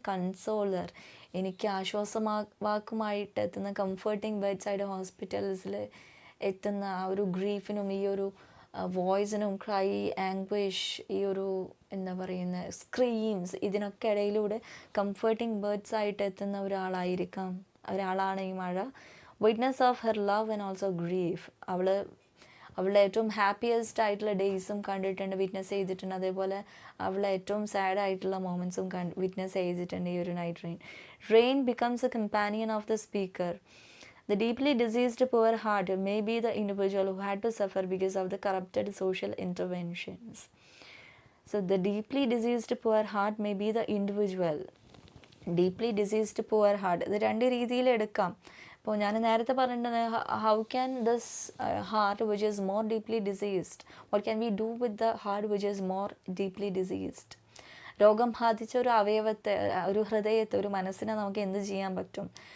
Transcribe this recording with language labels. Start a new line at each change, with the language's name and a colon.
Malayalam: കൺസോളർ, എനിക്ക് ആശ്വാസവാക്കുമായിട്ട് എത്തുന്ന, comforting bed side ഹോസ്പിറ്റൽസിൽ എത്തുന്ന ആ ഒരു ഗ്രീഫിനും ഈ ഒരു വോയിസിനും, ക്രൈ, ആംഗ്വിഷ്, ഈ ഒരു എന്താ പറയുന്ന സ്ക്രീംസ്, ഇതിനൊക്കെ ഇടയിലൂടെ കംഫർട്ടിങ് ബേർഡ്സ് ആയിട്ട് എത്തുന്ന ഒരാളാണ് ഈ മഴ.
English: Witness of her love and also grief.
Malayalam: അവളുടെ ഏറ്റവും ഹാപ്പിയസ്റ്റ് ആയിട്ടുള്ള ഡേയ്സും കണ്ടിട്ടുണ്ട്, വിറ്റ്നസ് ചെയ്തിട്ടുണ്ട്. അതേപോലെ അവളെ ഏറ്റവും സാഡ് ആയിട്ടുള്ള മൊമെൻറ്റ്സും വിറ്റ്നസ് ചെയ്തിട്ടുണ്ട് ഈ ഒരു night rain.
English: Rain becomes a companion of the speaker. The deeply diseased poor heart may be the individual who had to suffer because of the corrupted social interventions. So the deeply diseased poor heart may be the individual. Deeply diseased poor heart,
Malayalam: ഇത് രണ്ട് രീതിയിൽ എടുക്കാം. ഇപ്പോൾ ഞാൻ നേരത്തെ പറഞ്ഞിട്ടുണ്ട്,
English: How can this heart which is more deeply diseased, what can we do with the heart which is more deeply diseased.
Malayalam: രോഗം ബാധിച്ച ഒരു അവയവത്തെ, ഒരു ഹൃദയത്തെ, ഒരു മനസ്സിനെ നമുക്ക് എന്ത് ചെയ്യാൻ പറ്റും?